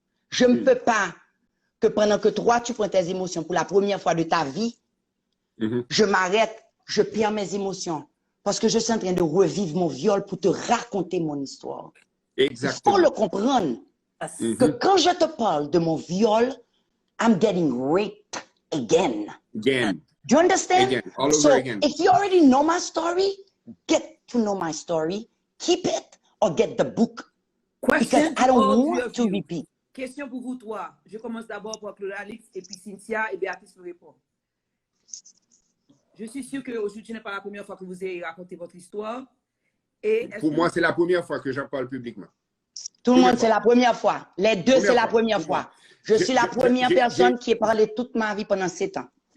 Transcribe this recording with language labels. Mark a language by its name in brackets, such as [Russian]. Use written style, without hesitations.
[French] Je ne peux pas que pendant que toi, tu prends tes émotions pour la première fois de ta vie, je m'arrête, je perds mes émotions parce que je suis en train de revivre mon viol pour te raconter mon histoire. Exactement. Il faut le comprendre que quand je te parle de mon viol, [English] I'm getting raped again. Again. Do you understand? Again. All over So again. if you already know my story, get to know my story, keep it or get the book. Because I don't want to repeat. [French] Question pour vous trois. Je commence d'abord par Claude Alix et puis Cynthia et Béatrice me répond. Je suis sûre qu'aujourd'hui, ce n'est pas la première fois que vous avez raconté votre histoire. Et pour moi, c'est la première fois que j'en parle publiquement. Tout le monde, c'est la première fois. Les deux, c'est la première fois. Je suis la première personne qui a parlé toute ma vie pendant 7 ans.